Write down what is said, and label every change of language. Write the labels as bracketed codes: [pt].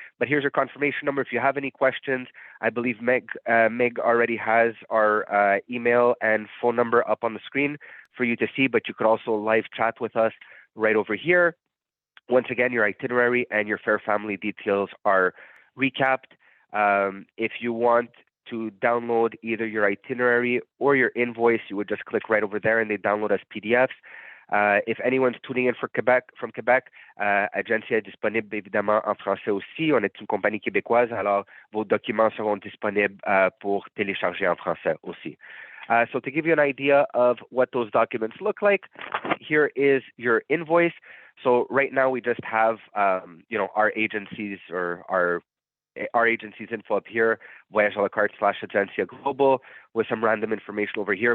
[en] But here's your confirmation number. If you have any questions, I believe Meg already has our email and phone number up on the screen for you to see, but you could also live chat with us right over here. Once again, your itinerary and your fare family details are recapped. If you want to download either your itinerary or your invoice, you would just click right over there and they download as PDFs. If anyone's tuning in from Québec, [fr] Agencia est disponible évidemment en français aussi. On est une compagnie québécoise, alors vos documents seront disponibles pour télécharger en français aussi. [en] So to give you an idea of what those documents look like, here is your invoice. So right now we just have, our agencies or our agency's info up here, Voyage à la carte / Agencia Global, with some random information over here.